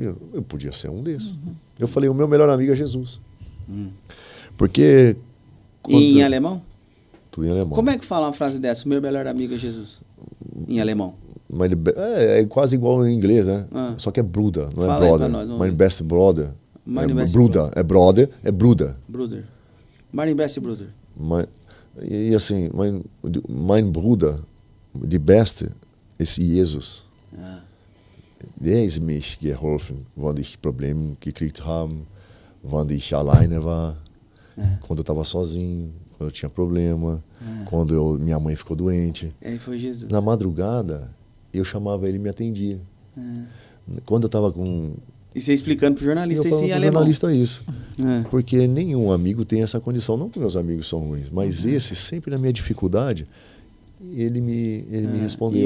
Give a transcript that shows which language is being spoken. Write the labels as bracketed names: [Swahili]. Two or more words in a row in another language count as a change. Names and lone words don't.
[Portuguese] Eu podia ser um desses. Eu falei, o meu melhor amigo é Jesus. Porque... Em alemão? Tudo em alemão. Como é que fala uma frase dessa? O meu melhor amigo é Jesus. Em alemão. É quase igual em inglês, né? Só que é Bruder, não Fala é brother. nós, [English] Mein best brother. [German] Mein best Bruder. [Portuguese] É brother, é Bruder. [German] Bruder. Mein best Bruder. [Portuguese] E assim, [German] mein Bruder, die beste, ist Jesus. Der ist mich geholfen, wenn ich Probleme gekriegt habe, wenn ich alleine war, [Portuguese] quando eu estava sozinho, quando eu tinha problema, quando minha mãe ficou doente. Ele foi Jesus. Na madrugada, eu chamava ele e me atendia. Quando eu estava com... E você explicando pro jornalista isso em alemão. Jornalista isso. Porque nenhum amigo tem essa condição. Não que meus amigos são ruins, mas esse, sempre na minha dificuldade, ele me respondeu.